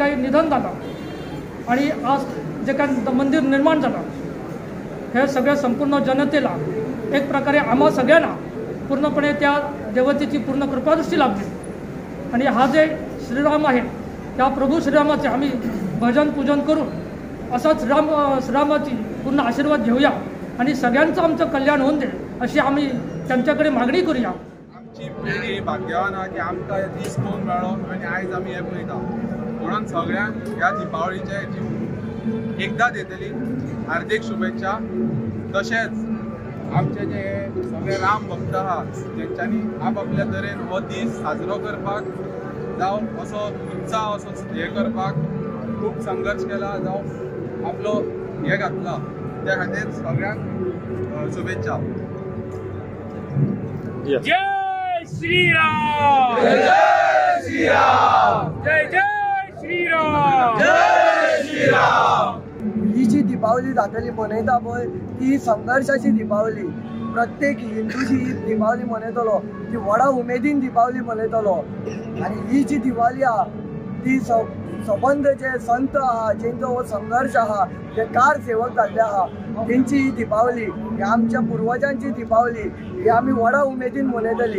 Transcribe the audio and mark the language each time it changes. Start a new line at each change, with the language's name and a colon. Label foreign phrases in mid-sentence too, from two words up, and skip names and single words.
Marathi: काही निधन झालं आणि आज जे काही मंदिर निर्माण झालं हे सगळ्या संपूर्ण जनतेला एक प्रकारे आम्हा सगळ्यांना पूर्णपणे त्या देवतेची पूर्ण कृपादृष्टी लाभली आणि हा जे श्रीराम आहे त्या प्रभू श्रीरामाचे आम्ही भजन पूजन करून असाच श्रीरामाची पूर्ण आशीर्वाद घेऊया आणि सगळ्यांचं आमचं कल्याण होऊन दे अशी आम्ही त्यांच्याकडे मागणी करूया.
Konkani: आमची पिढी भाग्यवान आहा की आमकां हे दीस पळोवन मेळ्ळो आनी आयज आमी हे पळयता. म्हणून सगळ्यांक ह्या दिपावळीचे एकदांच येतली हार्दिक शुभेच्छा. तशेंच आमचे जे सगळे राम भक्त आहात तेंच्यांनी आपआपल्या तरेन हो दीस साजरो करपाक जावं असो उत्साह असो हे करपाक खूब संघर्श केला जावं आपलो हे घातला त्या खातीर सगळ्यांक शुभेच्छा. जय श्रीराम, जय श्रीराम, जय जय श्रीराम, जय श्रीराम. ही जी दिपावली जातली मनयता पळय ती संघर्षाची दिपावली. प्रत्येक हिंदू जी दिपावली मनयतलो ती व्हडा उमेदीन दिपावली मनयतलो आणि ही जी दिवाळी आहा ती सबंद जे संत आहा जेंचो हो संघर्ष आहा जे कार सेवक जाल्ले आहा तेंची ही दिपावली ही आमच्या पुर्वजांची दिपावली ही आमी व्हडा उमेदीन मनयतली.